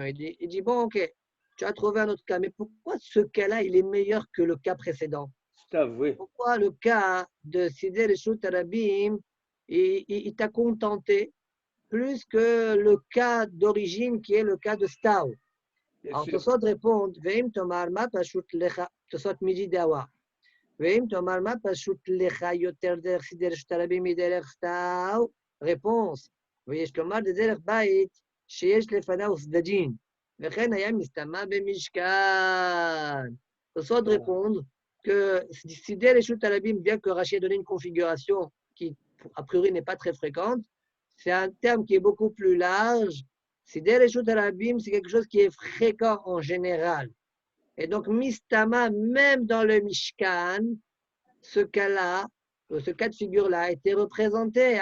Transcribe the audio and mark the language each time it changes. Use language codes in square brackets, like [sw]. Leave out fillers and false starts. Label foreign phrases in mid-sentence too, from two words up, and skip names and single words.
[fr] Il dit, bon, ok, tu as trouvé un autre cas, mais pourquoi ce cas-là, il est meilleur que le cas précédent? Oui. Pourquoi le cas de [he] צדי רשות הרבים, [fr] il t'a contenté plus que le cas d'origine qui est le cas de Stau? Alors, Tosot répond, [he] ואם תאמר מה פשוט לך, תוספות מידי דהוה. ואם תאמר מה פשוט לך יותר דרך צדי רשות הרבים דרך סטיו. Réponse, ויש לומר דרך בית שיש לפניו צדדים, וכן היה מסתמה במשכן. [fr] Tosot répondre que [he] צדי רשות הרבים, [fr] bien que Rashi ait donné une configuration qui, a priori, n'est pas très fréquente, c'est un terme qui est beaucoup plus large. [he] צדי רשות הרבים, [fr] c'est quelque chose qui est fréquent en général. Et donc, Mistama, même dans le Mishkan, ce cas-là, ce cas de figure-là a été représenté.